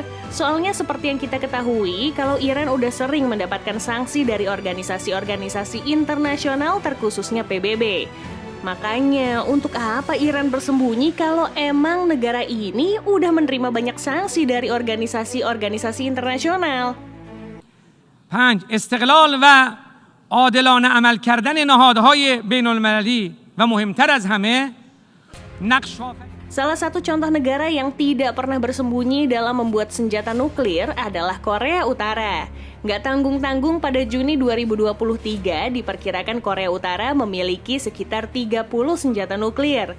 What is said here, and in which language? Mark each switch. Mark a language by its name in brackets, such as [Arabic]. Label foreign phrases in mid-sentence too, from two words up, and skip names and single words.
[Indonesian] Soalnya seperti yang kita ketahui, kalau Iran udah sering mendapatkan sanksi dari organisasi-organisasi internasional terkhususnya PBB. Makanya untuk apa Iran bersembunyi kalau emang negara ini udah menerima banyak sanksi dari organisasi-organisasi internasional? 5. [Persian] استقلال و عادلانه عمل کردن نهادهای بین‌المللی و مهمتر از همه [Indonesian] Salah satu contoh negara yang tidak pernah bersembunyi dalam membuat senjata nuklir adalah Korea Utara. Nggak tanggung-tanggung pada Juni 2023 diperkirakan Korea Utara memiliki sekitar 30 senjata nuklir.